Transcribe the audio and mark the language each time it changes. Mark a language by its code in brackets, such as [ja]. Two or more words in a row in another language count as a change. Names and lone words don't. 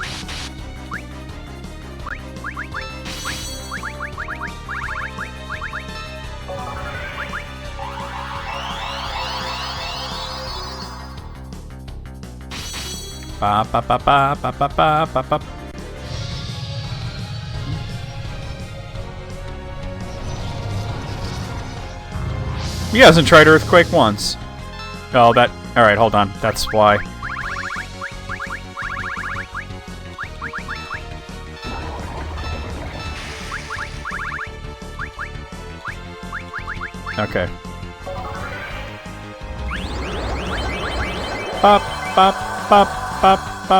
[en] Ba ba ba ba ba ba ba ba ba. He hasn't tried Earthquake once. Oh, that... Alright, hold on. That's why. Okay. Pop, pop, pop, pop, pop.